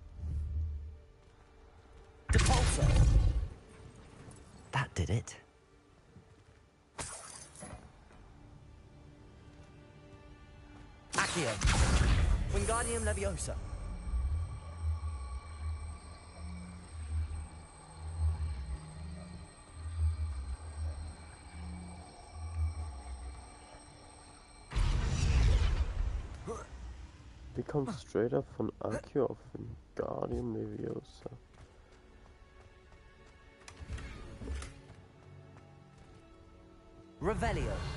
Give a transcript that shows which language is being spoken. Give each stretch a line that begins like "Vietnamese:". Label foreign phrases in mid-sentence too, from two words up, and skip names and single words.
Latin: Depulso.
English: That did it.
Latin: Accio. Wingardium Leviosa.
German: Wie kommt
English: straight up
German: von Accio auf Wingardium Leviosa?
Latin: Revelio.